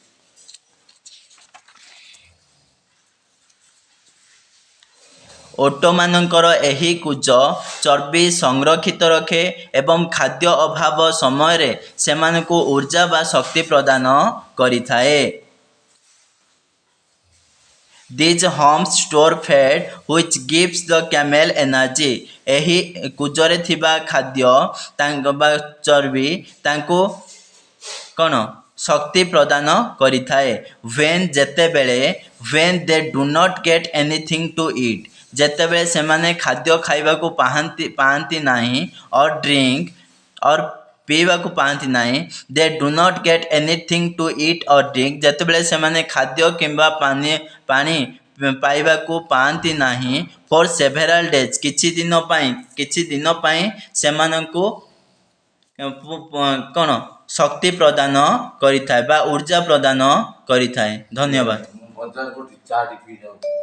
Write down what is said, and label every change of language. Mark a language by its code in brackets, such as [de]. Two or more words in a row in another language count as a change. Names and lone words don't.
[or] ଓଟମାନଙ୍କର ଏହି କୁଜ ଚର୍ବି ସଂରକ୍ଷିତ ରଖେ ଏବଂ ଖାଦ୍ୟ ଅଭାବ ସମୟରେ ସେମାନଙ୍କୁ ଊର୍ଜା ବା ଶକ୍ତି ପ୍ରଦାନ କରିଥାଏ [en] These humps store fat which gives the camel energy. [or] ଏହି କୁଜରେ ଥିବା ଖାଦ୍ୟ ବା ଚର୍ବି ତାଙ୍କୁ କ'ଣ ଶକ୍ତି ପ୍ରଦାନ କରିଥାଏ [en] when they do not get anything to eat [or] ଯେତେବେଳେ ସେମାନେ ଖାଦ୍ୟ ଖାଇବାକୁ ପାଆନ୍ତି ନାହିଁ [en] or drink or [or] ପିଇବାକୁ ପାଆନ୍ତି ନାହିଁ [en] they do not get anything to eat or drink [or] ଯେତେବେଳେ ସେମାନେ ଖାଦ୍ୟ କିମ୍ବା ପାଣି ପାଇବାକୁ ପାଆନ୍ତି ନାହିଁ [en] for several days [or] କିଛି ଦିନ ପାଇଁ ସେମାନଙ୍କୁ କ'ଣ ଶକ୍ତି ପ୍ରଦାନ କରିଥାଏ ବା ଊର୍ଜା ପ୍ରଦାନ କରିଥାଏ ଧନ୍ୟବାଦ